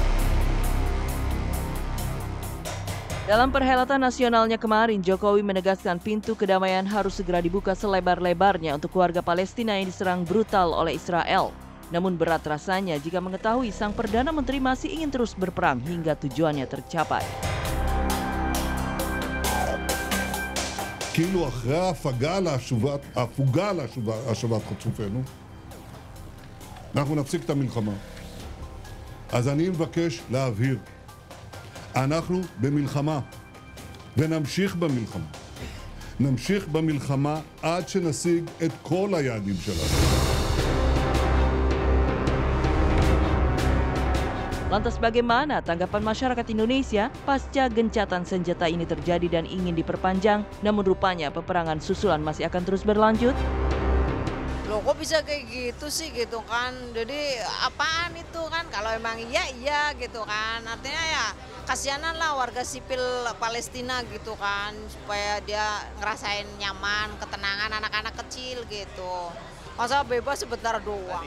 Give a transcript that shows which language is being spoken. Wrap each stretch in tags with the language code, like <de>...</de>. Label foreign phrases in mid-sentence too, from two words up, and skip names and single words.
<id>Dalam perhelatan nasionalnya kemarin, Jokowi menegaskan pintu kedamaian harus segera dibuka selebar-lebarnya untuk warga Palestina yang diserang brutal oleh Israel. Namun berat rasanya jika mengetahui sang Perdana Menteri masih ingin terus berperang hingga tujuannya tercapai.</id> <he>כאילו אחרי ההפוגה להשבת חטופינו, אנחנו נפסיק את המלחמה. אז אני מבקש להבהיר, אנחנו במלחמה, ונמשיך במלחמה. נמשיך במלחמה עד שנשיג את כל היעדים שלנו.</he> <id>Lantas bagaimana tanggapan masyarakat Indonesia pasca gencatan senjata ini terjadi dan ingin diperpanjang, namun rupanya peperangan susulan masih akan terus berlanjut? Loh kok bisa kayak gitu sih gitu kan, jadi apaan itu kan, kalau emang iya gitu kan, artinya ya kasihanan lah warga sipil Palestina gitu kan, supaya dia ngerasain nyaman, ketenangan anak-anak kecil gitu, masa bebas sebentar doang.</id>